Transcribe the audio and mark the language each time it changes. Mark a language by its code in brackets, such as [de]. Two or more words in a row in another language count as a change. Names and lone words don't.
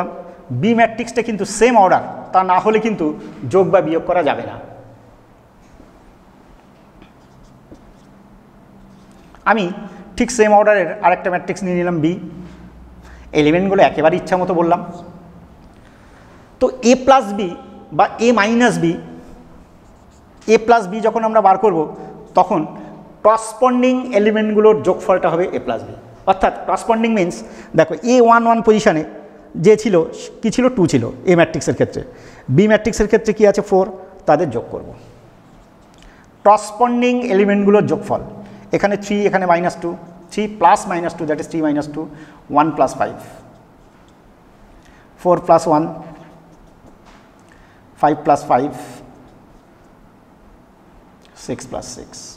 [bn] বি ম্যাট্রিক্সটা কিন্তু [en] same order, [bn] তা না হলে কিন্তু যোগ বা বিয়োগ করা যাবে না। আমি ঠিক [en] same orderের [bn] আরেকটা ম্যাট্রিক্স নিয়ে নিলাম বি, এলিমেন্টগুলো একেবারে ইচ্ছা মতো বললাম। তো a + b বা a - b, a + b যখন আমরা বার করব তখন [en] corresponding elementগুলোর [bn] যোগফলটা হবে a + b। অর্থাৎ [en] corresponding means [bn] দেখো a11 পজিশানে যে ছিল কি ছিল, 2 ছিল এ ম্যাট্রিক্সের ক্ষেত্রে, বি ম্যাট্রিক্সের ক্ষেত্রে কি আছে 4, তাদের যোগ করব। [en] corresponding elementগুলোর [bn] যোগফল এখানে 3, এখানে -2, 3 + -2 [en] that is [bn] 3 - 2, 1 + 5, 4 + 1, 5 + 5, 6 + 6।